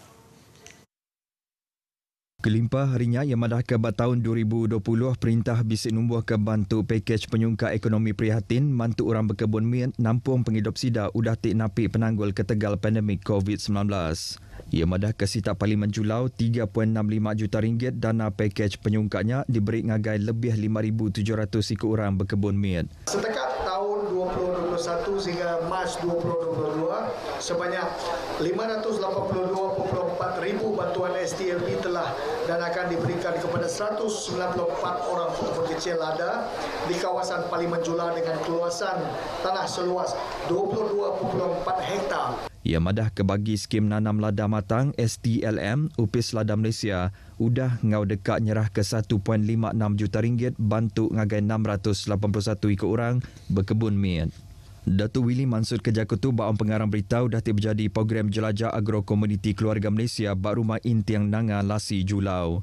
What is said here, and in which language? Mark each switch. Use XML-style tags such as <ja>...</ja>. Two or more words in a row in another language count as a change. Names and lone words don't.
<iba>Kelimpah harinya yang madah ke tahun 2020 perintah bisik numbuh ke bantu pakej penyungka ekonomi prihatin mantu orang berkebun miet nampung penghidup sida udah tik napi penanggul ketegal pandemik COVID-19. Ia madah ke Sita Parlimen Julau 3.65 juta ringgit dana pakej penyungkanya diberi ngagai lebih 5,700 ikut orang berkebun miet.</iba> <ms>Setakat tahun 2021 sehingga Mac 2022 sebanyak 582.4 ribu bantuan STLB telah dan akan diberikan kepada 194 orang pekebun kecil lada di kawasan Parlimen Julau dengan keluasan tanah seluas 22.4 hektar.</ms> <iba>Ia madah kebagi skim nanam lada matang STLM Upis Lada Malaysia udah ngau dekat nyerah ke 1.56 juta ringgit bantu ngagai 681 ikut orang berkebun miet. Datuk Willy Mansur Kejakutu Baam Pengarang Berita dah terjadi program jelajah agrokomoditi keluarga Malaysia bak rumah intiang nanga lasi Julau.</iba>